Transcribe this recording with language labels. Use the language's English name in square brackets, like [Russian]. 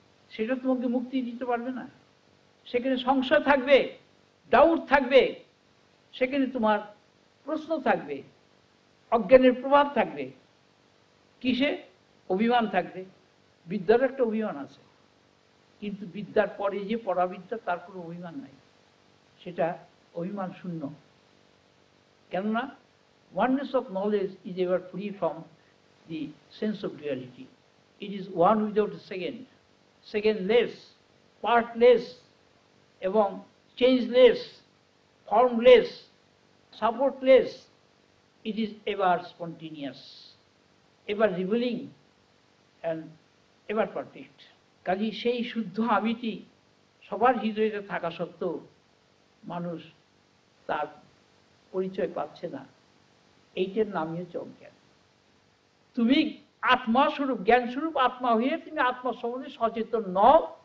[Bangla] সেটা তোমাকে মুক্তি দিতে পারবে না। সেখানে সংশয় থাকবে, ডাউট থাকবে, সেখানে তোমার প্রশ্ন থাকবে, অজ্ঞানের প্রভাব থাকবে। কিসে? অভিমান থাকবে। বিদ্যার একটা অভিমান আছে, কিন্তু বিদ্যার পরে যে পরাবিদ্যা, তার কোনো অভিমান নাই। সেটা অভিমান শূন্য। [English] কেননা oneness of knowledge is ever free from the sense of duality. It is one without a second, secondless, partless, এবং changeless, formless, supportless, it is ever spontaneous, ever revealing and ever perfect. [Bangla] কাজে সেই শুদ্ধ আমিটি সবার হৃদয়ে থাকা সত্ত্বেও মানুষ তার পরিচয় পাচ্ছে না। এইটার নামই হচ্ছে অজ্ঞান। তুমি আত্মা স্বরূপ, জ্ঞান স্বরূপ আত্মা হয়ে তুমি আত্মা সম্বন্ধে সচেতন নও।